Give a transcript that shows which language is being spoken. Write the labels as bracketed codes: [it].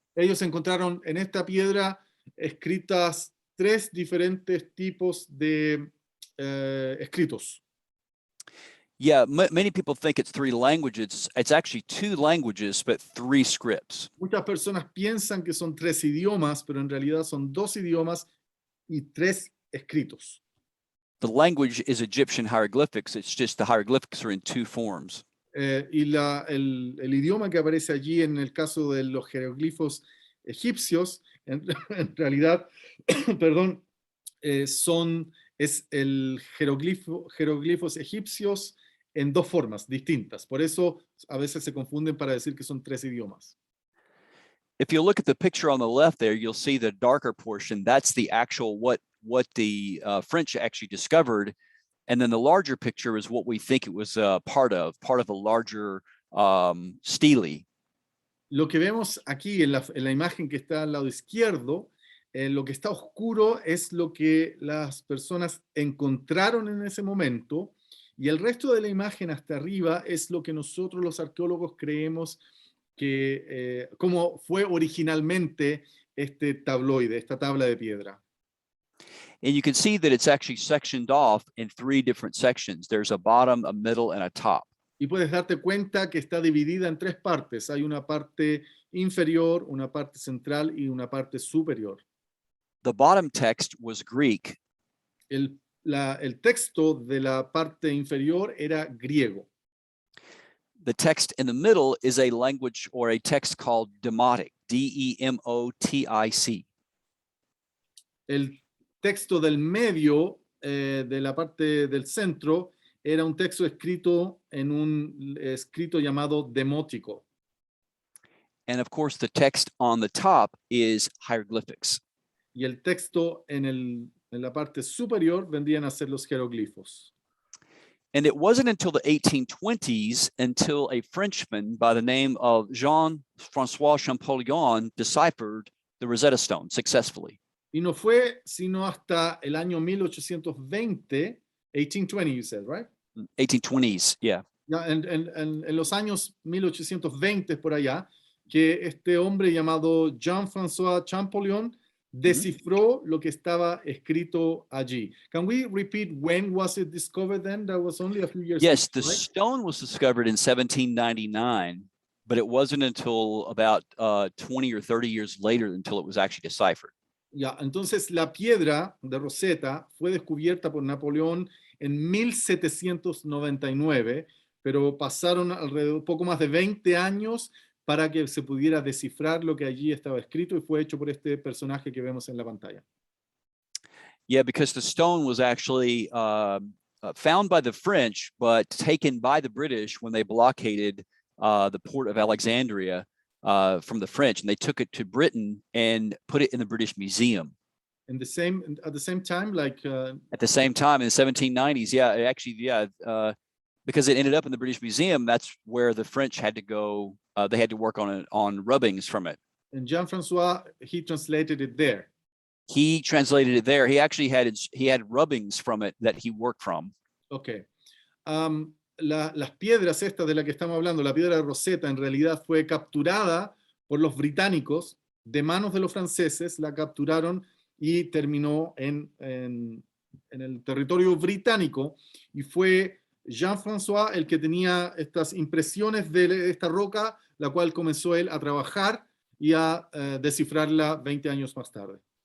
[es] Ellos encontraron en esta piedra escritas 3 diferentes tipos de escritos. [en] Yeah, many people think it's 3 languages. It's actually 2 languages, but 3 scripts. [es] Muchas personas piensan que son 3 idiomas, pero en realidad son 2 idiomas y 3 escritos. [en] The language is Egyptian hieroglyphics. It's just the hieroglyphics are in 2 forms. [es] Y el idioma que aparece allí en el caso de los jeroglifos egipcios, en realidad, perdón, es el jeroglifos egipcios en 2 formas distintas. Por eso a veces se confunden para decir que son 3 idiomas. [en] If you look at the picture on the left there, you'll see the darker portion. That's the actual what the French actually discovered. And then the larger picture is what we think it was part of a larger stele. [es] Lo que vemos aquí en la imagen que está al lado izquierdo, lo que está oscuro es lo que las personas encontraron en ese momento, y el resto de la imagen hasta arriba es lo que nosotros los arqueólogos creemos que como fue originalmente este tabloide, esta tabla de piedra. [en] And you can see that it's actually sectioned off in 3 different sections. There's a bottom, a middle, and a top. [es] Y puedes darte cuenta que está dividida en 3 partes. Hay una parte inferior, una parte central y una parte superior. [en] The bottom text was Greek. [es] El texto de la parte inferior era griego. [en] The text in the middle is a language or a text called Demotic, D-E-M-O-T-I-C. [es] El texto del medio, de la parte del centro, era un texto escrito en un escrito llamado demótico. [en] And of course, the text on the top is hieroglyphics. [es] Y el texto en la parte superior vendrían a ser los jeroglifos. [en] And it wasn't until the 1820s until a Frenchman by the name of Jean-François Champollion deciphered the Rosetta Stone successfully. [es] Y no fue sino hasta el año 1820, 1820 [en] you said, right? 1820s, yeah. [es] Ya, en los años 1820 por allá, que este hombre llamado Jean-François Champollion descifró lo que estaba escrito allí. [en] Can we repeat when was it discovered then? That was only a few years Yes, ago, the right? stone was discovered in 1799, but it wasn't until about 20 or 30 years later until it was actually deciphered. [es] Ya, entonces la piedra de Rosetta fue descubierta por Napoleón en 1799, pero pasaron alrededor poco más de 20 años para que se pudiera descifrar lo que allí estaba escrito, y fue hecho por este personaje que vemos en la pantalla. [en] Yeah, because the stone was actually found by the French, but taken by the British when they blockaded the port of Alexandria from the French, and they took it to Britain and put it in the British Museum. At the same time, like at the same time in the 1790s, because it ended up in the British Museum. That's where the French had to go. They had to work on rubbings from it. And Jean-François, he translated it there. He translated it there. He actually had rubbings from it that he worked from. Okay. [es] Las piedras estas de las que estamos hablando, la piedra de Rosetta, en realidad fue capturada por los británicos de manos de los franceses, la capturaron y terminó en el territorio británico, y fue Jean-François el que tenía estas impresiones de esta roca, la cual comenzó él a trabajar y a descifrarla 20 años más tarde.